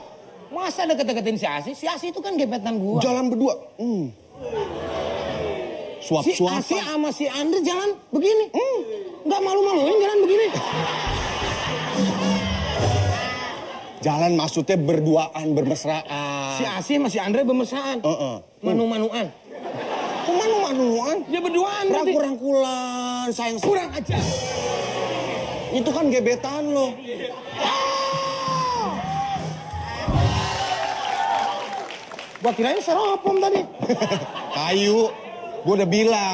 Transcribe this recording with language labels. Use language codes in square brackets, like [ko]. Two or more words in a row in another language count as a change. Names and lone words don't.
[id] Masa deket-deketin si Asi? Si Asi itu kan gebetan gua. Jalan berdua. Si Suap-suapan. Asi sama si Andre jalan begini. Nggak malu-maluin jalan begini. Jalan maksudnya berduaan, bermesraan. Si Asi sama si Andre bermesraan. Manu-manuan. Kok manu-manuan? Ya berduaan berarti. Rangkul-rangkulan, sayang. Kurang ajar. Itu kan gebetan lo. Gua kirain seropom tadi. Kayu. Gue udah bilang.